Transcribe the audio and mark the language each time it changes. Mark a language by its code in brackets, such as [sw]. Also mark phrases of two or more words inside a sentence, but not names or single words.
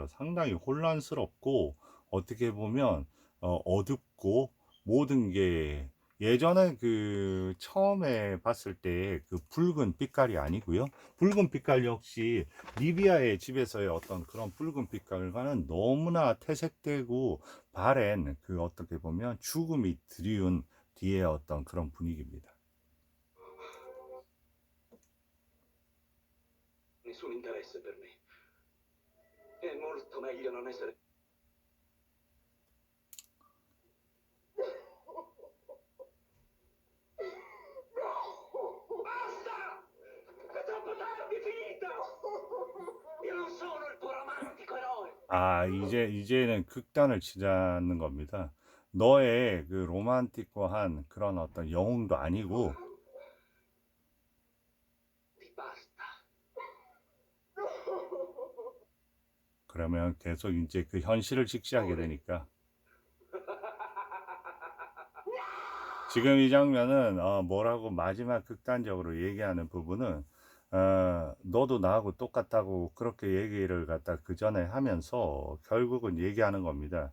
[ko] 상당히 혼란스럽고 어떻게 보면 어둡고 모든 게 예전에 그 처음에 봤을 때 그 붉은 빛깔이 아니고요. 붉은 빛깔 역시 리비아의 집에서의 어떤 그런 붉은 빛깔과는 너무나 퇴색되고 바랜 그 어떻게 보면 죽음이 드리운 뒤에 어떤 그런 분위기입니다. [it] Nessun interesse per me. È molto meglio non essere. Basta! È troppo tardi, è finita! Io non sono il tuo romantico eroe. [ko] 이제는 극단을 치자는 겁니다. 너의 그 로mantico한 그런 어떤 영웅도 아니고 [it] Ti basta. [ko] 그러면 계속 이제 그 현실을 직시하게 되니까. 지금 이 장면은 뭐라고 마지막 극단적으로 얘기하는 부분은 너도 나하고 똑같다고 그렇게 얘기를 갖다 그 전에 하면서 결국은 얘기하는 겁니다.